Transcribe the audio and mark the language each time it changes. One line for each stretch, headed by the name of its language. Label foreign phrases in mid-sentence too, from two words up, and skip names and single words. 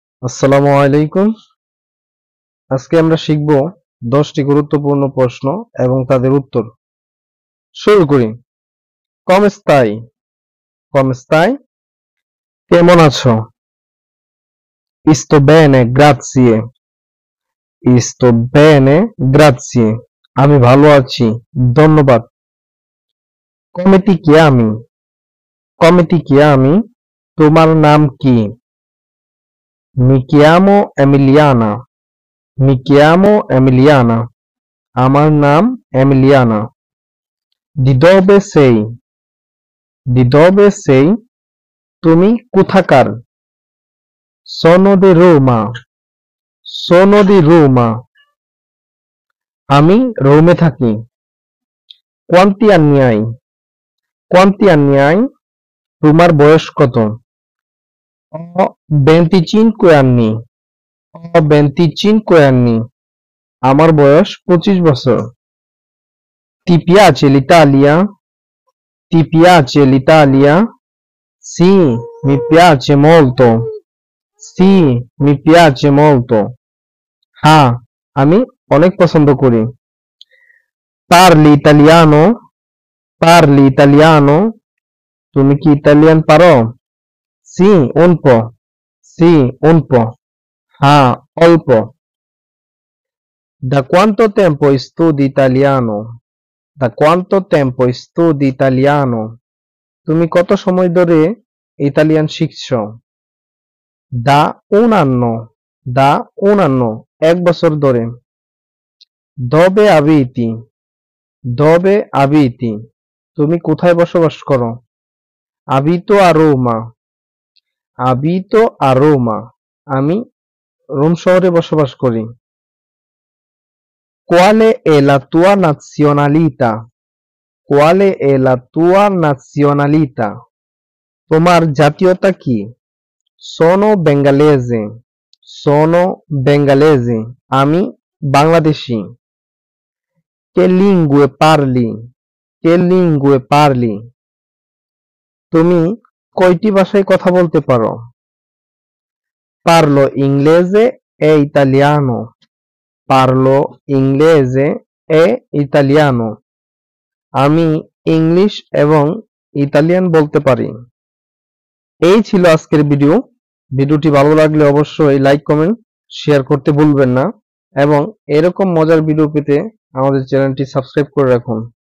Bangla: আসসালামু আলাইকুম। আজকে আমরা শিখব 10টি গুরুত্বপূর্ণ প্রশ্ন এবং তাদের উত্তর। শুরু করি।
Italian: come stai? come stai?
Bangla: কেমন আছো?
Italian: sto bene, grazie. sto bene, grazie.
Bangla: আমি ভালো আছি, ধন্যবাদ।
Italian: come ti chiami? come ti chiami?
Bangla: তোমার নাম কি?
Italian: mi chiamo Emiliana. mi chiamo Emiliana.
Bangla: আমার নাম এমিলিয়ানা।
Italian: Di dove sei? Di dove sei?
Bangla: তুমি কোথাকার?
Italian: Sono di Roma. Sono di Roma.
Bangla: আমি রোমে থাকি।
Italian: Quanti anni hai? Quanti anni hai?
Bangla: তোমার বয়স কত?
Italian: Ho 25 anni. Ho 25 anni.
Bangla: আমার বয়স 25 বছর।
Italian: Ti piace l'Italia? Ti piace l'Italia? Sì, mi piace molto. Sì, mi piace molto.
Bangla: হ্যাঁ, আমি অনেক পছন্দ করি।
Italian: Parli italiano? Parli italiano?
Bangla: তুমি কি ইতালিয়ান পারো?
Italian: Sì, un po'. Sì, un po'.
Bangla: হ্যাঁ, অল্প।
Italian: Da quanto tempo studi italiano? Da quanto tempo studi italiano?
Bangla: তুমি কত সময় ধরে ইতালিয়ান শিখছো?
Italian: Da un anno. Da un anno.
Bangla: 1 বছর ধরে।
Italian: Dove abiti? Dove abiti?
Bangla: তুমি কোথায় বসবাস করো?
Italian: Abito a Roma. Abito a Roma.
Bangla: আমি রোম শহরে বসবাস করি।
Italian: Quale è la tua nazionalità? Quale è la tua nazionalità?
Bangla: তোমার জাতীয়তা কি?
Italian: Sono bengalese. Sono bengalese.
Bangla: আমি বাংলাদেশী।
Italian: Che lingue parli? Che lingue parli?
Bangla: তুমি কয়টি ভাষায় কথা বলতে পারো?
Italian: Parlo inglese e italiano. Parlo inglese e italiano.
Bangla: আমি ইংলিশ এবং ইতালিয়ান বলতে পারি। এই ছিল আজকের ভিডিও। ভিডিওটি ভালো লাগলে অবশ্যই লাইক, কমেন্ট, শেয়ার করতে ভুলবেন না এবং এরকম মজার ভিডিও পেতে আমাদের চ্যানেলটি সাবস্ক্রাইব করে রাখুন।